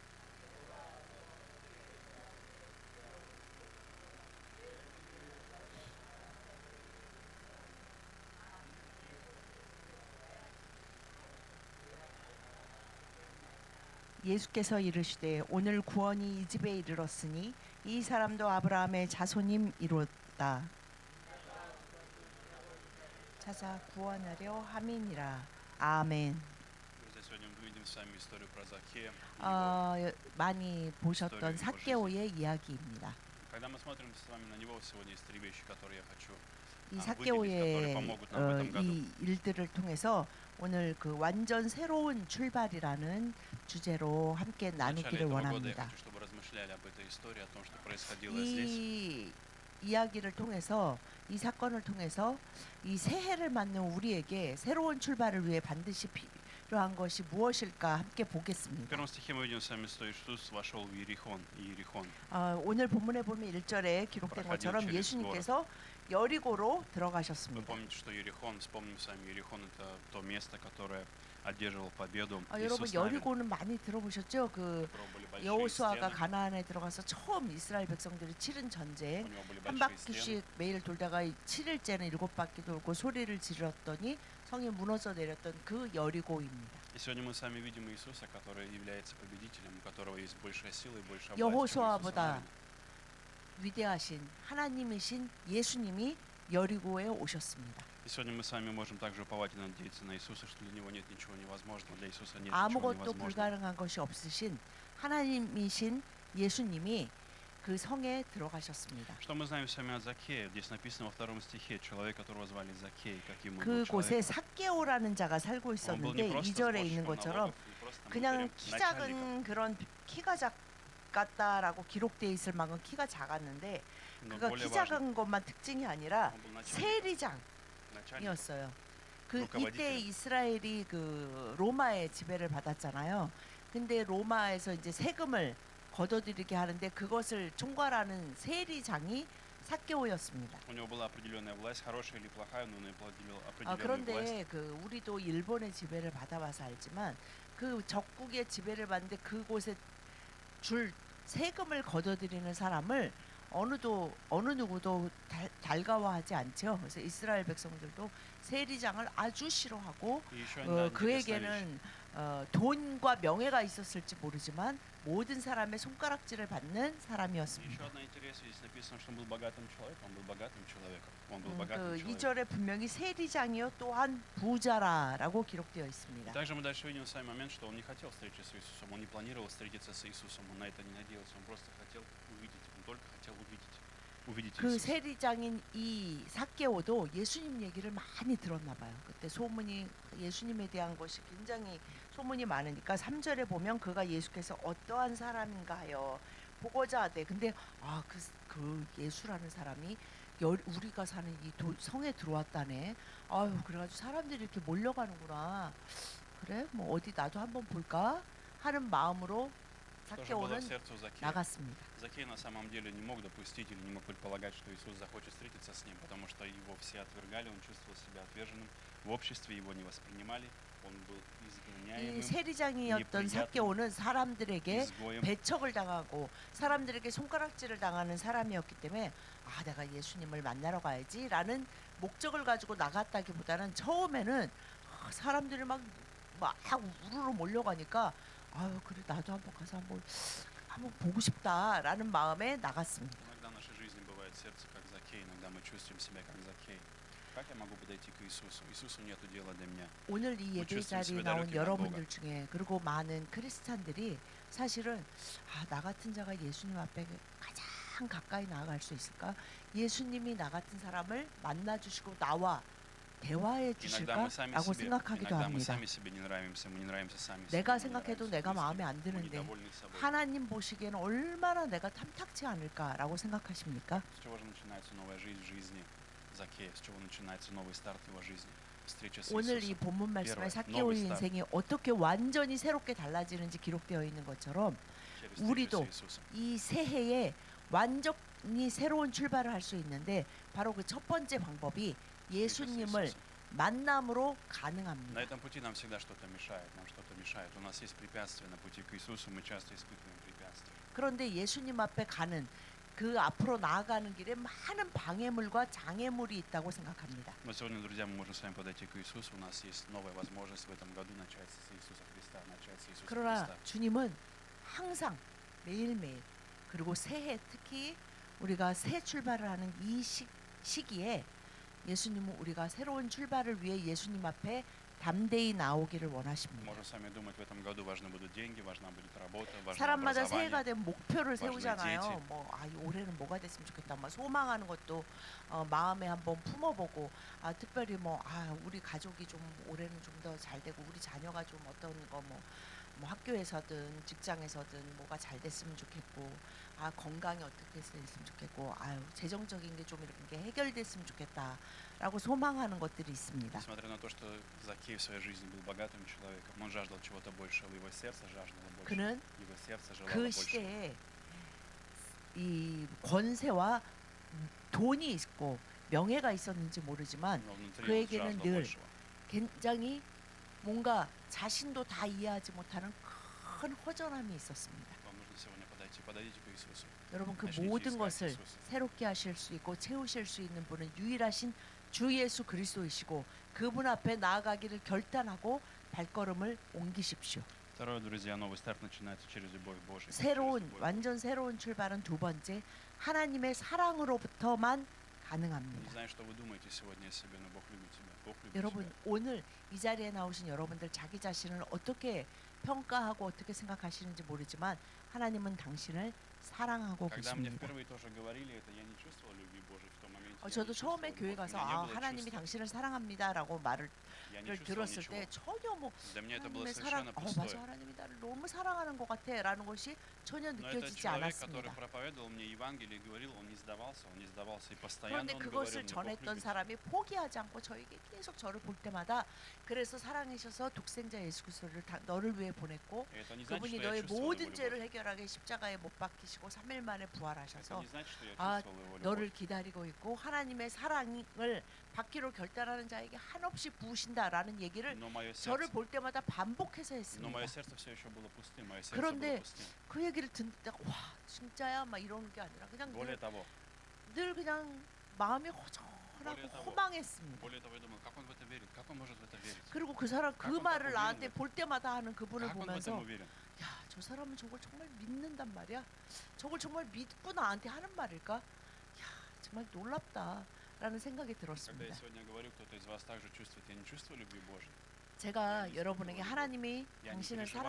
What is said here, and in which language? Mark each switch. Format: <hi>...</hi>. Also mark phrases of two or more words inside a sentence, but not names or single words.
<ko>예수께서 이르시되 오늘 구원이 이 집에 이르렀으니 이 사람도 아브라함의 자손임이로다. 찾아 구원하려 함이니라. 아멘.</ko> <ru>Друзья, сегодня мы увидим с вами историю про Закхея. и его-</ru> <ko>많이 보셨던 삭개오의 이야기입니다.</ko> <ru>Когда мы смотрим с вами на него, сегодня есть три вещи, которые я хочу</ru> <ko>이</ko> <ru>выделить, которые</ru> <ko>삭개오의</ko> <ru>помогут нам в этом году.</ru> <ko>이 일들을 통해서 오늘 그 완전 새로운 출발이라는 주제로 함께</ko> <ru>В начале</ru> <ko>나누기를</ko> <ru>этого года я</ru> <ko>원합니다.</ko> <ru>хочу, чтобы размышляли об этой истории, о том, что происходило здесь.</ru> <ko>이 이야기를 통해서 이 사건을 통해서 이 새해를 맞는 우리에게 새로운 출발을 위해 반드시 필요한 것이 무엇일까 함께</ko> <ru>В</ru> <ko>보겠습니다.</ko> <ru>первом стихе мы видим с вами, что Иисус вошел в Иерихон.</ru> <ko>오늘 본문에 보면 1절에 기록된 것처럼 예수님께서 여리고로</ko> <ru>Вы</ru> <ko>들어가셨습니다.</ko> <ru>помните, что Иерихон, вспомним с вами, Иерихон это то место, которое одерживал победу</ru> <ko>여러분</ko> <ru>Иисус Навин.</ru> <ko>여리고는 많이 들어보셨죠? 그</ko> <ru>У которого были большие</ru> <ko>여호수아가</ko> <ru>стены,</ru> <ko>가나안에 들어가서 처음 이스라엘 백성들이 치른 전쟁</ko> <ru>у него были</ru> <ko>한</ko> <ru>большие стены.</ru> <ko>바퀴씩 매일 돌다가 7일째는 7바퀴 돌고 소리를 지르었더니 성이 무너져 내렸던 그 여리고입니다.</ko> <ru>И сегодня мы с вами видим Иисуса, который является победителем, у которого есть большая сила и большая власть, чем у</ru> <ko>여호수아보다</ko> <ru>Иисуса Навина.</ru> <ko>위대하신 하나님이신 예수님이 여리고에 오셨습니다.</ko> <ru>И сегодня мы с вами можем также уповать и надеяться на Иисуса, что для Него нет ничего невозможного, для Иисуса нет ничего</ru> <ko>아무것도</ko> <ru>невозможного.</ru> <ko>불가능한 것이 없으신 하나님이신 예수님이 그 성에 들어가셨습니다.</ko> <ru>Что мы знаем с вами о Закхее? Здесь написано во втором стихе, человек, которого звали Закхей, каким он был</ru> <ko>그곳에</ko> <ru>человеком.</ru> <ko>삭개오라는 자가 살고</ko> <ru>Он был</ru> <ko>있었는데</ko> <ru>не просто</ru> <ko>2절에 있는</ko> <ru>сборщиком</ru> <ko>것처럼</ko> <ru>налогов, не просто, мы</ru> <ko>그냥</ko> <ru>говорим,</ru> <ko>키</ko> <ru>начальником.</ru> <ko>작은 그런 키가 작았다라고 기록되어 있을 만큼 키가 작았는데</ko> <ru>Но</ru> <ko>그가</ko> <ru>более</ru> <ko>키</ko> <ru>важно,</ru> <ko>작은 것만 특징이 아니라</ko> <ru>он был начальником.</ru> <ko>세리장이었어요.</ko> <ru>начальником.</ru> <ko>그 이때</ko> <ru>руководителем.</ru> <ko>이스라엘이 그 로마의 지배를 받았잖아요. 근데 로마에서 이제 세금을 걷어들이게 하는데 그것을 총괄하는 세리장이 삭개오였습니다.</ko> <ru>У него была определенная власть, хорошая или плохая, но он определил определенную власть.</ru> <ko>그런데 그 우리도 일본의 지배를 받아봐서 알지만 그 적국의 지배를 받는데 그곳에 줄 세금을 걷어들이는 사람을 어느 누구도 달가워하지 않죠. 그래서 이스라엘 백성들도 세리장을 아주 싫어하고</ko> <ru>И еще одна интересная вещь.</ru> <ko>그에게는 돈과 명예가 있었을지 모르지만 모든 사람의 손가락질을 받는</ko> <ru>Еще</ru> <ko>사람이었습니다.</ko> <ru>одна интересная, здесь написано, что он был богатым человеком. Он был богатым человеком. Он был</ru> <ko>그</ko> <ru>богатым человеком.</ru> <ko>2절에 분명히 세리장이요 또한 부자라라고 기록되어 있습니다.</ko> <ru>Также мы дальше видим с вами момент, что он не хотел встречи с Иисусом, он не планировал встретиться с Иисусом, он на это не надеялся, он просто хотел увидеть, он только хотел увидеть</ru> <ko>그</ko> <ru>Иисуса.</ru> <ko>세리장인 이 삭개오도 예수님 얘기를 많이 들었나 봐요. 그때 소문이 예수님에 대한 것이 굉장히 소문이 많으니까 3절에 보면 그가 예수께서 어떠한 사람인가 하여 보고자 하되 근데 그 예수라는 사람이 우리가 사는 이 성에 들어왔다네. 아유 그래가지고 사람들이 이렇게 몰려가는구나. 그래 뭐 어디 나도 한번 볼까 하는 마음으로</ko> <ru>Что же было в</ru> <ko>삭개오는</ko> <ru>сердце у Закхея?</ru> <ko>나갔습니다.</ko> <ru>Закхей на самом деле не мог допустить или не мог предполагать, что Иисус захочет встретиться с ним, потому что его все отвергали, он чувствовал себя отверженным, в обществе его не воспринимали, он был</ru> <ko>이</ko> <ru>изгоняемым,</ru> <ko>세리장이었던 삭개오는 사람들에게</ko> <ru>изгоем.</ru> <ko>배척을 당하고 사람들에게 손가락질을 당하는 사람이었기 때문에 내가 예수님을 만나러 가야지라는 목적을 가지고 나갔다기보다는 처음에는 사람들이 막 우르르 몰려가니까 아유 그래 나도 한번 가서 한번 보고 싶다라는 마음에 나갔습니다.</ko> <ru>Иногда в нашей жизни бывает сердце как Закей, иногда мы чувствуем себя как Закей. Как я могу подойти к Иисусу? Иисусу нету дела для меня.</ru> <ko>오늘 이 뭐 예배 주스를 자리에 집에 나온 다녔긴 여러분들 중에 그리고 많은 크리스찬들이 사실은 나 같은 자가 예수님 앞에 가장 가까이 나아갈 수 있을까? 예수님이 나 같은 사람을 만나 주시고 나와 대화해</ko> <ru>Иногда мы сами</ru> <ko>주실까라고</ko> <ru>себе,</ru> <ko>생각하기도</ko> <ru>иногда мы</ru> <ko>합니다.</ko> <ru>сами себе не нравимся, мы не нравимся сами себе,</ru> <ko>내가</ko> <ru>мы не</ru> <ko>생각해도</ko> <ru>нравимся</ru> <ko>내가</ko> <ru>близким,</ru> <ko>마음에 안</ko> <ru>мы</ru> <ko>드는데</ko> <ru>недовольны собой.</ru> <ko>하나님 보시기에는 얼마나 내가 탐탁치 않을까라고 생각하십니까?</ko> <ru>С чего же начинается новая жизнь в жизни Закея? С чего начинается новый старт его жизни? Встреча с</ru> <ko>오늘 이</ko> <ru>Иисусом.</ru> <ko>본문 말씀에</ko> <ru>Первое,</ru> <ko>삭개오의</ko> <ru>новый старт.</ru> <ko>인생이 어떻게 완전히 새롭게 달라지는지 기록되어 있는 것처럼</ko> <ru>Через встречу</ru> <ko>우리도</ko> <ru>с Иисусом.</ru> <ko>이 새해에 완전히 새로운 출발을 할 수 있는데 바로 그 첫 번째 방법이</ko> <ru>Встреча с</ru> <ko>예수님을</ko> <ru>Иисусом.</ru> <ko>만남으로</ko> <ru>На</ru> <ko>가능합니다.</ko> <ru>этом пути нам всегда что-то мешает, нам что-то мешает. У нас есть препятствия на пути к Иисусу, мы часто испытываем препятствия.</ru> <ko>그런데 예수님 앞에 가는 그 앞으로 나아가는 길에 많은 방해물과 장애물이 있다고 생각합니다.</ko> <ru>Но сегодня, друзья, мы можем с вами подойти к Иисусу. У нас есть новая возможность в этом году начать с Иисуса Христа, начать с Иисуса</ru> <ko>그러나</ko> <ru>Христа.</ru> <ko>주님은 항상 매일매일 그리고 새해 특히 우리가 새 출발을 하는 이 시기에 예수님은 우리가 새로운 출발을 위해 예수님 앞에 담대히 나오기를 원하십니다.</ko> <ru>Можем с вами думать, в этом году важны будут деньги, важна будет работа, важно</ru> <ko>사람마다 새해가</ko> <ru>образование.</ru> <ko>되면 목표를</ko> <ru>важны</ru> <ko>세우잖아요.</ko> <ru>дети.</ru> <ko>올해는 뭐가 됐으면 좋겠다. 소망하는 것도 마음에 한번 품어보고 특별히 우리 가족이 좀 올해는 좀 더 잘 되고 우리 자녀가 좀 어떤 거 뭐 학교에서든 직장에서든 뭐가 잘 됐으면 좋겠고 건강이 어떻게 됐으면 좋겠고 재정적인 게 좀 이렇게 해결됐으면 좋겠다라고 소망하는 것들이 있습니다.</ko> <ru>Несмотря на то, что Закей в своей жизни был богатым человеком, он жаждал чего-то большего, его сердце жаждало больше.</ru> <ko>그는</ko> <ru>Его сердце желало</ru> <ko>그</ko> <ru>больше.</ru> <ko>시대에 이 권세와 돈이 있고 명예가 있었는지 모르지만</ko> <ru>Но внутри он</ru> <ko>그에게는</ko> <ru>жаждал</ru> <ko>늘</ko> <ru>большего.</ru> <ko>굉장히 뭔가 자신도 다 이해하지 못하는 큰 허전함이 있었습니다.</ko> <ru>Вам нужно сегодня подойдите к Иисусу.</ru> <ko>여러분 그</ko> <ru>начните</ru> <ko>모든</ko> <ru>искать</ru> <ko>것을</ko> <ru>Иисуса.</ru> <ko>새롭게 하실 수 있고 채우실 수 있는 분은 유일하신 주 예수 그리스도이시고 그분 앞에 나아가기를 결단하고 발걸음을 옮기십시오.</ko> <ru>Второе, друзья, новый старт начинается через любовь Божию.</ru> <ko>완전 새로운 출발은 두 번째 하나님의 사랑으로부터만 가능합니다.</ko> <ru>Не знаю, что вы думаете сегодня о себе, но Бог любит тебя. Бог любит</ru> <ko>여러분</ko> <ru>тебя.</ru> <ko>오늘 이 자리에 나오신 여러분들 자기 자신을 어떻게 평가하고 어떻게 생각하시는지 모르지만 하나님은 당신을 사랑하고</ko> <ru>Когда мне</ru> <ko>계십니다.</ko> <ru>впервые тоже говорили это, я не чувствовал любви Божией в том моменте. Я не</ru> <ko>저도</ko> <ru>чувствовал</ru> <ko>처음에</ko> <ru>любовь.</ru> <ko>교회</ko> <ru>У</ru> <ko>가서</ko> <ru>меня не было</ru> <ko>하나님이</ko> <ru>чувства.</ru> <ko>당신을 사랑합니다라고 말을</ko> <ru>Я не чувствовал</ru> <ko>들었을</ko> <ru>ничего.</ru> <ko>때 전혀</ko> <ru>Для меня это было</ru> <ko>하나님의 사랑,</ko> <ru>совершенно</ru> <ko>맞아</ko> <ru>пустое.</ru> <ko>하나님이 나를 너무 사랑하는 것 같아라는 것이 전혀</ko> <ru>Но этот</ru> <ko>느껴지지</ko> <ru>человек, который</ru> <ko>않았습니다.</ko> <ru>проповедовал мне Евангелие, говорил, он не сдавался и постоянно</ru> <ko>그런데</ko> <ru>он</ru> <ko>그것을</ko> <ru>говорил, мне Бог</ru> <ko>전했던</ko> <ru>любит.</ru> <ko>사람이 포기하지 않고 저에게 계속 저를 볼 때마다 그래서 사랑하셔서 독생자 예수 그리스도를 너를 위해 보냈고</ko> <ru>И это не значит,</ru> <ko>그분이</ko> <ru>что я</ru> <ko>너의</ko> <ru>чувствовал его</ru> <ko>모든</ko> <ru>любовь.</ru> <ko>죄를 해결하게 십자가에 못 박히시고 3일 만에</ko> <ru>Это</ru> <ko>부활하셔서</ko> <ru>не значит, что я</ru> <ko>아,</ko> <ru>чувствовал его</ru> <ko>너를</ko> <ru>любовь.</ru> <ko>기다리고 있고 하나님의 사랑을 받기로 결단하는 자에게 한없이 부으신다라는 얘기를</ko> <ru>Но мое</ru> <ko>저를</ko> <ru>сердце,</ru> <ko>볼 때마다 반복해서</ko> <ru>но</ru> <ko>했습니다.</ko> <ru>мое сердце все еще было пустым, мое сердце</ru> <ko>그런데</ko> <ru>было пустым.</ru> <ko>그 얘기를 듣다가 와 진짜야 막 이러는 게 아니라 그냥</ko> <ru>Более того,</ru> <ko>늘 그냥 마음이 허전하고 허망했습니다.</ko> <ru>более того, я думал, как он в это верит, как он может в это верить?</ru> <ko>그리고 그 사람 그 가끔 말을 가끔 나한테 우리는 볼 때마다 하는 그분을</ko> <ru>Как он в этом</ru> <ko>보면서</ko> <ru>уверен?</ru> <ko>야 저 사람은 저걸 정말 믿는단 말이야. 저걸 정말 믿고 나한테 하는 말일까? 야 정말 놀랍다라는 생각이</ko> <ru>Когда</ru> <ko>들었습니다.</ko> <ru>я сегодня говорю, кто-то из вас также чувствует, я не чувствую любви Божьей.</ru> <ko>제가 여러분에게 하나님이 야, 당신을</ko> <ru>переживаю.</ru>